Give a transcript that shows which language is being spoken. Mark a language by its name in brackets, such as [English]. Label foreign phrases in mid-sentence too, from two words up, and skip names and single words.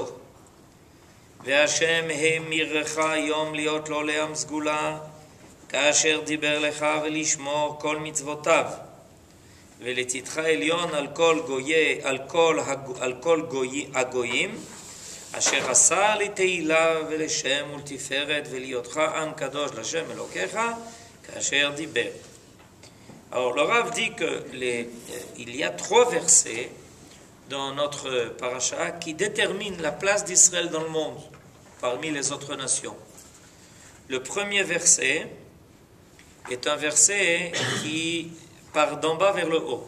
[Hebrew] והשם האמירך היום להיות לו לעם סגולה, כאשר דיבר לך ולשמור כל מצוותיו, ולצדך עליון על כל הגויים, אשר עשה לתהילה ולשם ולתפארת ולהיותך עם קדוש לשם אלוקיך, כאשר דיבר. [French] Alors le Rav dit qu'il y a 3 versets dans notre paracha qui déterminent la place d'Israël dans le monde parmi les autres nations. Le premier verset est un verset qui part d'en bas vers le haut.